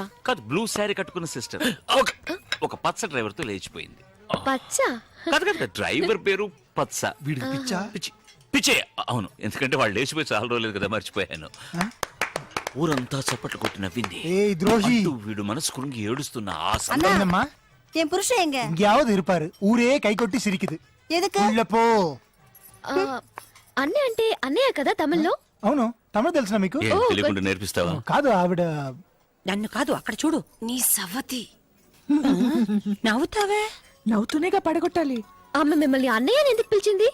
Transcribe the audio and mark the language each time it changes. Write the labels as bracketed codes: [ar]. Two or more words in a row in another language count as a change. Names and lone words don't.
[te] కాదు, [en] blue saree [te] కట్టుకున్న సిస్టర్ ఒక పచ్చ డ్రైవర్ తో లేచిపోయింది. పచ్చ? కాదు, డ్రైవర్ పేరు పచ్చ. వీడికి పిచ్చా? పిచ్చే, అవును. ఎందుకంటే వాళ్ళు లేచిపోయి చాలా రోజులేదు కదా, మర్చిపోయాను. ఊరంతా చప్పట్లు కొట్టి నవ్వింది. ఏ ద్రోహి, అంటూ వీడు మనసు కురుంగి ఏడుస్తున్న ఆ [ta] என்னம்மா என் புருஷன் எங்க? எங்கேயாவது இருப்பாரு. ஊரே கை கொட்டி சிரிக்குது. எதுக்கு? உள்ள போ. [te] అన్నయ్య అంటే అన్నయ్య కదా తమిళ్లో? అవును, తమిళ తెలుసా మీకు? ఏం తెలియకుండా నేర్పిస్తావా? కాదు, ఆవిడ నన్ను కాదు, అక్కడ చూడు. నీ సవతి నవ్వుతావే. నవ్వుతూనేగా పడగొట్టాలి. ఆమె మిమ్మల్ని అన్నయ్య అని ఎందుకు పిలిచింది?